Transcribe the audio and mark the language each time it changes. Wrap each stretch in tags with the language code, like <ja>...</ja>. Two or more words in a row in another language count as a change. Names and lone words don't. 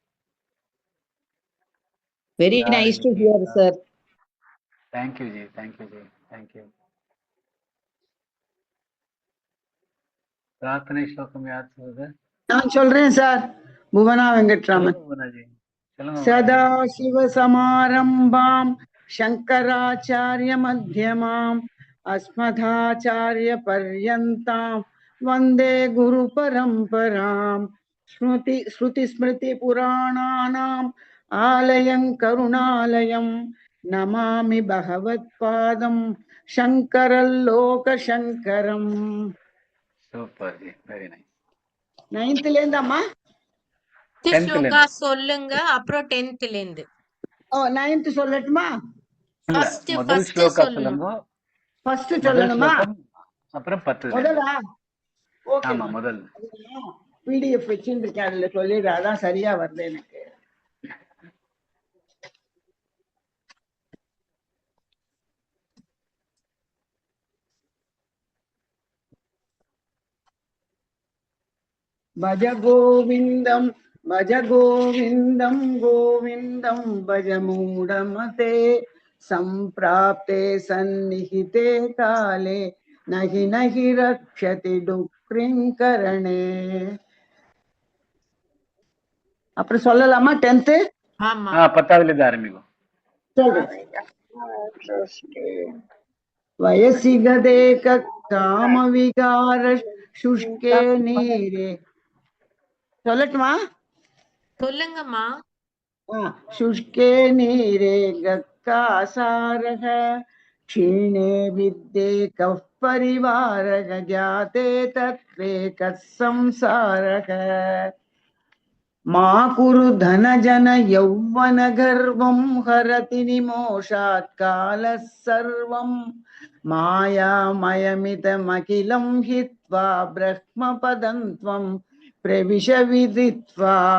<en>very nice to hear sir. thank you ji, thank you ji, thank you.</en> <ta>பிரார்த்தனை ஸ்லோகம் யார் சொல்றது? நான் சொல்றேன் சார். புவனா வெங்கட்ராமன். புவனாஜி. சொல்லுங்க.</ta> <sa>सदाशिवसमारम्भां शङ्कराचार्यमध्यमाम् अस्मदाचार्यपर्यन्तां वन्दे गुरुपरम्पराम् श्रुतिस्मृतिपुराणानाम् आलयं करुणालयं नमामि भगवत्पादं शङ्करल्लोकशङ्करम्.</sa> <en>super ji, very nice.</en> <ta>9th லேந்தாம்மா? ஸ்லோகா சொல்லுங்க, அப்புறம் 10th லேந்து. ஓ 9th சொல்லட்டுமா? முதல் ஸ்லோகா சொல்லுங்க. ஃபர்ஸ்ட் சொல்லணுமா? அப்புறம் 10. முதலா? ஓகே. ஆமா, முதல். பிடிஎஃப் வச்சிருக்கேன், அதுல சொல்லிடுறேன். அதான் சரியா வருது எனக்கு.</ta> <sa>भज गोविन्दं भज गोविन्दं गोविन्दं भज मूढमते सम्प्राप्ते सन्निहिते काले नहि नहि रक्षति डुक्रिं करणे.</sa> <ta>அப்புறம் சொல்லலாமா 10th? ஆமா. 10th இருந்து ஆரம்பிக்கும்.</ta> <sa>वयसि गदे काम विकार शुष्के नीरे.</sa> <ta>சொல்லட்டுமா? சொல்லுங்கம்மா.</ta> <sa>शुष्के नीरे गक्कासारः क्षीणे विद्ये कः परिवारः जाते तत्त्वे कः संसारः. मा कुरु धनजन यौवन गर्वं हरति निमोषात् कालः सर्वं मायामयमिदमखिलं हित्वा ब्रह्मपदं त्वं प्रविश विदित्वा.</sa>